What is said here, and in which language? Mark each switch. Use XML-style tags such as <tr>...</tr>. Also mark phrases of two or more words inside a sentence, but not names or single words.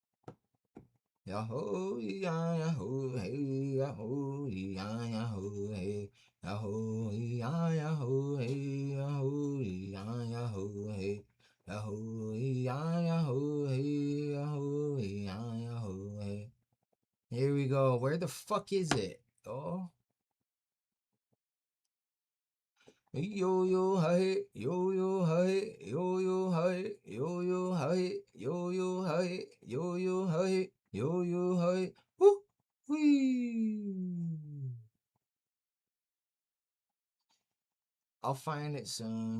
<en>Yahoo, yahoo, hey, yahoo, yahoo, hey. yahoo, hey, yahoo, yahoo, hey, yahoo, yahoo, hey, yahoo, yahoo, hey. Here we go. Where the fuck is it? Oh. Yo yo hi, yo yo hi, yo yo hi, yo yo hi, yo yo hi, yo yo hi, yo yo hi. Woo wee. I'll find it soon.</en>